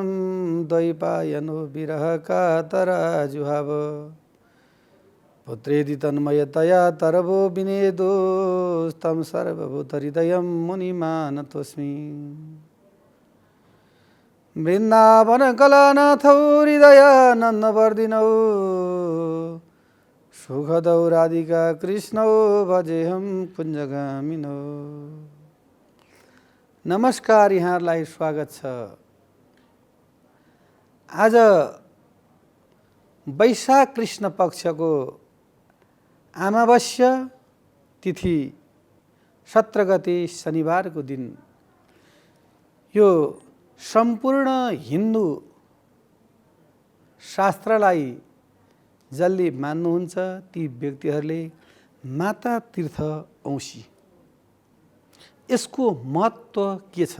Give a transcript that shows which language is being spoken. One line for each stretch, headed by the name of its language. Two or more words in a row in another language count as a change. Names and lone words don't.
Sanskrit: द्वैपायनो विरहकातराजुहाव पुत्रेदि तन्मयतया तरवो विनेदोस्तं सर्वभूतहृदयं मुनिमानतोऽस्मि। वृन्दावनकलानाथौ हृदयानन्दवर्धिनौ सुखदौ राधिका कृष्णौ भजेऽहं कुञ्जगामिनौ।
Nepali: नमस्कार, यहाँहरूलाई स्वागत छ। आज वैशाख कृष्ण पक्षको अमावस्या तिथि 17 गते शनिबारको दिन यो सम्पूर्ण हिन्दू शास्त्रलाई जसले मान्नुहुन्छ ती व्यक्तिहरूले माता तीर्थ औँसी यसको महत्त्व के छ?